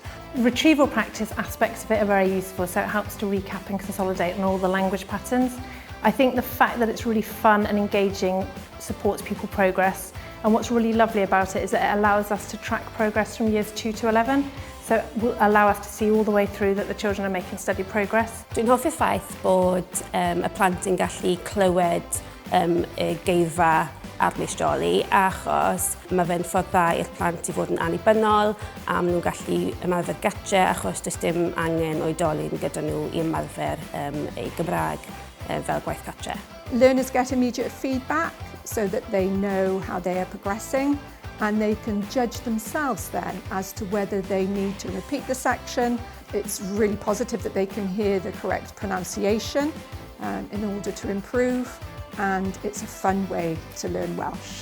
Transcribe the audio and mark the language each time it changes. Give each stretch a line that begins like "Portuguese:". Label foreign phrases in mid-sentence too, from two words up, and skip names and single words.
English: Retrieval practice aspects of it are very useful, so it helps to recap and consolidate on all the language patterns. I think the fact that it's really fun and engaging supports pupil progress, and what's really lovely about it is that it allows us to track progress from years 2 to 11. So it will allow us to see all the way through that the children are making steady progress.
Welsh: Dwi'n hoffi'r ffaith bod y plant yn gallu clywed y geirfa ar Meistroli achos mae fe'n ffordd dda i'r plant i fod yn annibynnol a maen nhw'n gallu ymarfer gatre achos does dim angen oedolyn gyda nhw i ymarfer eu Gymraeg fel gwaith gatre.
English: Learners get immediate feedback so that they know how they are progressing, and they can judge themselves then as to whether they need to repeat the section. It's really positive that they can hear the correct pronunciation in order to improve, and it's a fun way to learn Welsh.